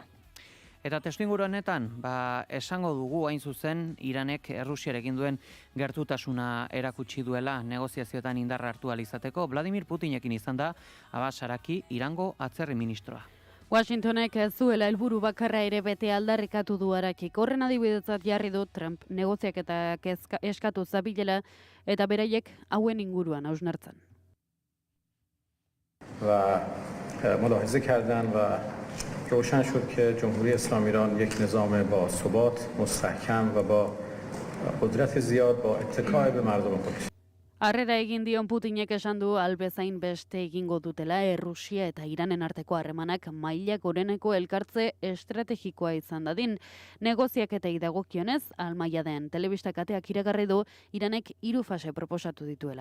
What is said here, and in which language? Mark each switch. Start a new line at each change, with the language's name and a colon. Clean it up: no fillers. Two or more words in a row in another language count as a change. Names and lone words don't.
Basque: Eta testuinguru honetan, esango dugu hain zuzen Iranek Errusiarekin duen gertutasuna erakutsi duela negoziazioetan indarra hartu ahal izateko. Vladimir Putinekin izan da Abbas Araki Irango atzerri ministroa. Washingtonek ez zuela helburu bakarra ere bete aldarrikatu du Arakik. Horren adibidetzat jarri du Trump negoziaketak eskatu zabilela eta beraiek hauen inguruan hausnartzen.
Persian: و ملاحظه کردن و روشن شد که جمهوری اسلامی ایران یک نظام با ثبات مستحکم و با قدرت زیاد با اتکای به مردم خودش.
Basque: Harrera egin dion Putinek esan du albezain beste egingo dutela Errusia eta Iranen arteko harremanak maila goreneko elkartze estrategikoa izan dadin. Negoziaketei dagokionez, almaila den telebista kateak iragarri du Iranek 3 fase proposatu dituela.